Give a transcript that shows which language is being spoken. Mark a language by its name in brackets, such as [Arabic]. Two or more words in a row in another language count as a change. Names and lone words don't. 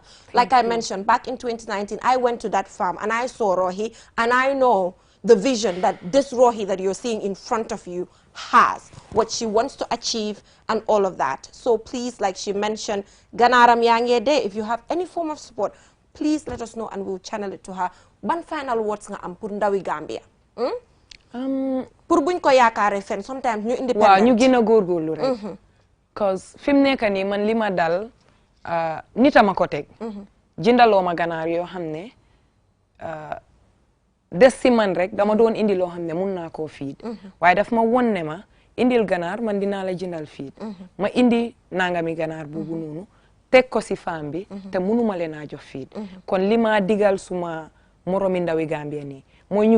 [English] Like I mentioned, back in 2019, I went to that farm, and I saw Rohi, and I know the vision that this Rohi that you're seeing in front of you has, what she wants to achieve and all of that. So please, like she mentioned, Ganaram Yange Day, if you have any form of support, please let us know and we'll channel it to her. One final words [Wolof] nga am pour ndawi Gambia. Pour buñ ko yaakaare fen sometimes ñu independent. Waaw ñu gën a góorgóorlu rek. Cause fi mu nekk nii man li ma dal nita ma ko teg. Jëndaloo ma ganaar yoo xam ne des si man rek dama doon indi loo xam ne mun naa koo fiid waaye daf ma won ne ma indil ganaar man dinaa la jëndal fiid ma indi nangami ganaar boobu noonu teg ko si femme bi te munuma leen a jox fiid kon li ma digal suma moromi ndawi Gambia nii mooy ñu